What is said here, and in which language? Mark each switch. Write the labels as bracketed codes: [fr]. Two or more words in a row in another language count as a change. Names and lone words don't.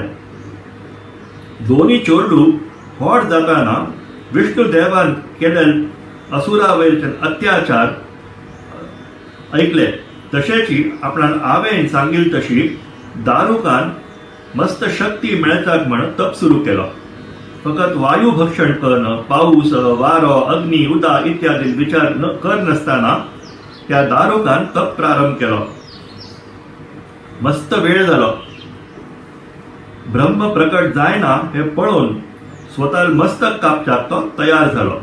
[kok] दोन्ही चोरडू होड जाताना विष्णुदेवान केलेले असुरावयरचे अत्याचार ऐकले. तशेची आपणान आवेन सांगिल तशी दारुकान मस्त शक्ती मेळचाक म्हण तप सुरू केलो. फकत वायू भक्षण करणं, पाऊस, वारो, अग्नी, उदा इत्यादी विचार कर नसताना त्या दारुकान तप प्रारंभ केलो. मस्त वेळ झालो. ब्रह्म प्रकट जायना हे पळून स्वतः मस्तक कापच्याक तो तयार झालो.